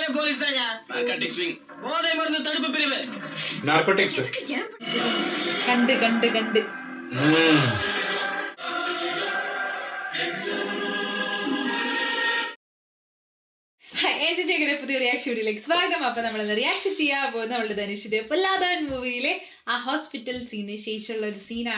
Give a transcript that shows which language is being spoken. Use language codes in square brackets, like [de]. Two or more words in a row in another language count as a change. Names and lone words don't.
[ta] போலீஸ் தாங்க. நார்கோட்டிக்ஸ் விங். போதை மருந்து தடுப்பு பிரிவு. [ml] നാർക്കോട്ടിക്സ് കണ്ട് ചേച്ചിയുടെ പുതിയ [en] reaction video [ml] സ്വാഗതം. അപ്പൊ നമ്മൾ റിയാക്ഷൻ ചെയ്യാൻ പോകുന്നത് നമ്മളുടെ ധനുഷിന്റെ പൊല്ലാതവൻ മൂവിയിലെ ആ [en] hospital scene [ml] ശേഷമുള്ള ഒരു സീനാണ്.